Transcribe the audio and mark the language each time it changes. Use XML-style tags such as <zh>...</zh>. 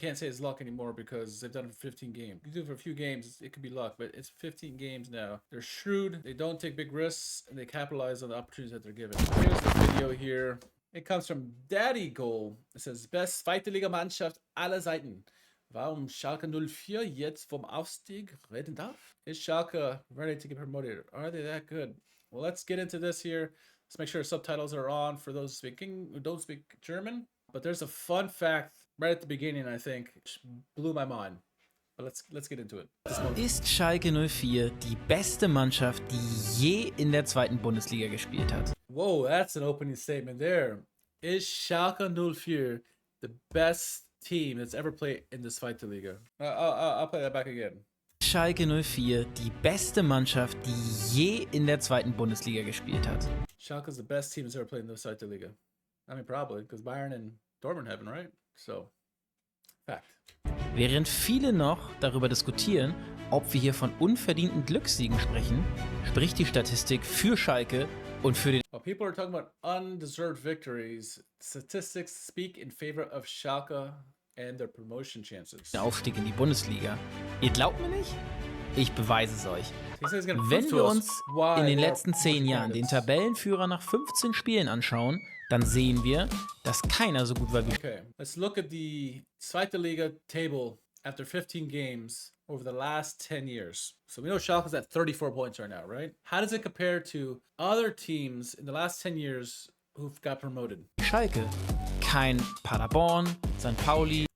<en>Can't say it's luck anymore because they've done it for 15 games. You do it for a few games, it could be luck, but it's 15 games now. They're shrewd, they don't take big risks, and they capitalize on the opportunities that they're given. Here's the video here. It comes from DaddyGoal. It says,</en> <de>Best zweite Liga Mannschaft aller Seiten. Warum Schalke 04 jetzt vom Aufstieg reden darf?</de> <en>Is Schalke ready to get promoted? Are they that good? Well, let's get into this here. Let's make sure subtitles are on for those who don't speak German. But there's a fun fact right at the beginning, I think, which blew my mind. But let's get into it.</en> <de>Ist Schalke 04 die beste Mannschaft, die je in der zweiten Bundesliga gespielt hat?</de> <en>Whoa, that's an opening statement there. Is Schalke 04 the best team that's ever played in the zweite Liga? I'll play that back again.</en> <de>Schalke 04 die beste Mannschaft, die je in der zweiten Bundesliga gespielt hat?</de> <en>Schalke is the best team that's ever played in the zweite Liga. I mean, probably, because Bayern and Dortmund haven't, right? So, fact.</en> <de>Während viele noch darüber diskutieren, ob wir hier von unverdienten Glückssiegen sprechen, spricht die Statistik für Schalke und für den</de> <en>While people are talking about undeserved victories, statistics speak in favor of Schalke and their promotion chances.</en> <de>Aufstieg in die Bundesliga. Ihr glaubt mir nicht? Ich beweise es euch. Wenn wir uns in den letzten 10 Jahren den Tabellenführer nach 15 Spielen anschauen, dann sehen wir, dass keiner so gut war wie...</de> <en>Okay, let's look at the Zweite Liga table after 15 games over the last 10 years. So we know Schalke's at 34 points right now, right? How does it compare to other teams in the last 10 years who've got promoted?</en> <de>Schalke. Kein Paderborn, St. Pauli.</de>